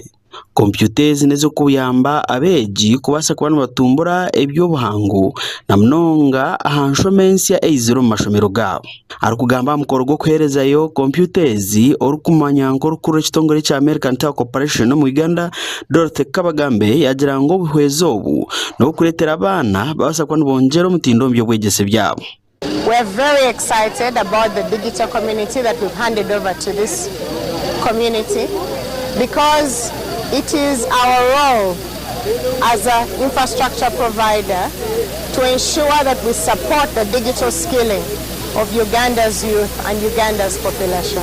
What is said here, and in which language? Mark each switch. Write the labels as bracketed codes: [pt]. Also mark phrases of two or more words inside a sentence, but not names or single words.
[nyn] Kompyuta ezi nizo kuyamba abeegi kubasa kuba nibatumbura eby'obuhangu na munonga aha nshomensia eiziro mu mashomero gaabo. Arikugamba mukoro gw'okuheerezayo kompyuta ezi orukumanya nkorukuru ekitongole kya American Tower Corporation mu Uganda Dorothy Kabagambe yagira ngo obuhwezi obu n'okureetera abaana babasa kuba nibongyera omutindo mu by'obwegyese byabo. [en] We're very excited about the digital community that we've handed over to this community because it is our role as an infrastructure provider to ensure that we support the digital skilling of Uganda's youth and Uganda's population.